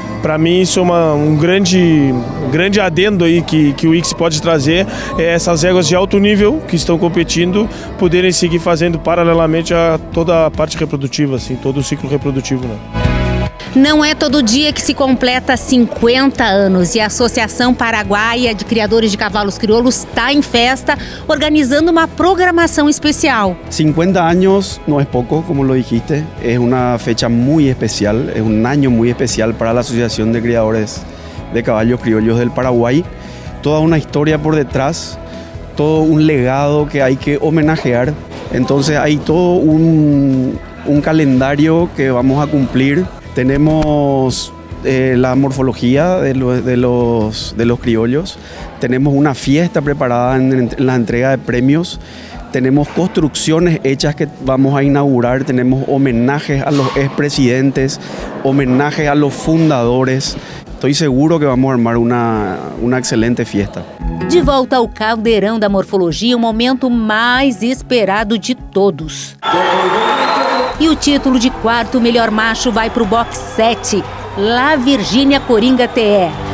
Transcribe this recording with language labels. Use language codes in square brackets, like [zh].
[pt] Para mim isso é um grande adendo aí que o ICSI pode trazer, é essas éguas de alto nível que estão competindo poderem seguir fazendo paralelamente a toda a parte reprodutiva, assim, todo o ciclo reprodutivo, né? Não é todo dia que se completa 50 anos e a Associação Paraguaia de Criadores de Cavalos Crioulos está em festa, organizando uma programação especial. [es] 50 años no es poco, como lo dijiste, es una fecha muy especial, es un año muy especial para la Asociación de Criadores de Caballos Criollos del Paraguay. Toda una historia por detrás, todo un legado que hay que homenajear. Entonces hay todo un calendario que vamos a cumplir. Tenemos la morfología de los criollos, tenemos una fiesta preparada en la entrega de premios, tenemos construcciones hechas que vamos a inaugurar, tenemos homenajes a los expresidentes, homenajes a los fundadores. Estoy seguro que vamos a armar uma excelente fiesta. [pt] De volta ao Caldeirão da Morfologia, o momento mais esperado de todos. E o título de quarto melhor macho vai para o box 7, La Virgínia Coringa TE.